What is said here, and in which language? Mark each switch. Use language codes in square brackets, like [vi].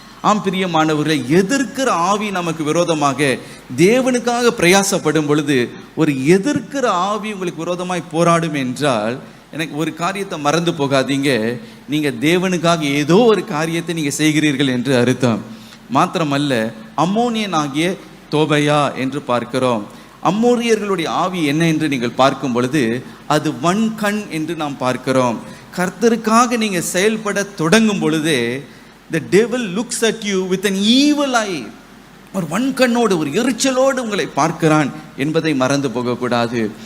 [ta] ஆம் பிரியமானவர்களே, எதிர்க்கிற ஆவி நமக்கு விரோதமாக தேவனுக்காக பிரயாசப்படும் பொழுது ஒரு எதிர்க்கிற ஆவி உங்களுக்கு விரோதமாய் போராடும் என்றால் எனக்கு ஒரு காரியத்தை மறந்து போகாதீங்க, நீங்க தேவனுக்காக ஏதோ ஒரு காரியத்தை நீங்க செய்கிறீர்கள் என்று அர்த்தம். மாத்திரமல்ல, அம்மோனியன் ஆகிய தோபையா என்று பார்க்கிறோம். அம்மோரியர்களுடைய ஆவி என்ன என்று நீங்கள் பார்க்கும் பொழுது அது வன்கண் என்று நாம் பார்க்கிறோம். கர்த்தருக்காக நீங்க செயல்பட தொடங்கும் பொழுதே [en] the devil looks at you with an evil eye. [ta] ஒரு வன்கண்ணோடு ஒரு எரிச்சலோடு உங்களை பார்க்கிறான் என்பதை மறந்து போகக்கூடாது.